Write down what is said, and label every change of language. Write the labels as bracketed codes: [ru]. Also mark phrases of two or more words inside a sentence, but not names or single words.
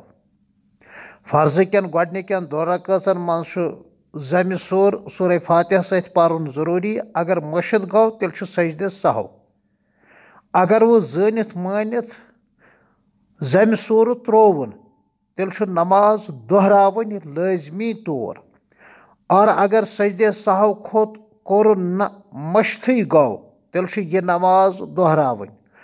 [ks] فرضہٕ کٮ۪ن گۄڈنِکٮ۪ن دۄن رکعژن منٛز چھُ زمہِ سوٗر سورہ فاتحہ سۭتۍ پرُن ضروٗری. اگر مٔشِتھ گوٚو تیٚلہِ چھُ سجدے سہو. اگر وۄنۍ زٲنِتھ مٲنِتھ زمہِ سوٗرٕ ترٛووُن تیٚلہِ چھُ نماز دۄہراوٕنۍ لٲزمی طور. اور اگر سجدے سہو کھوٚت کوٚرُن نہٕ مٔشتھٕے گوٚو تیٚلہِ چھُ یہِ نماز دۄہراوٕنۍ.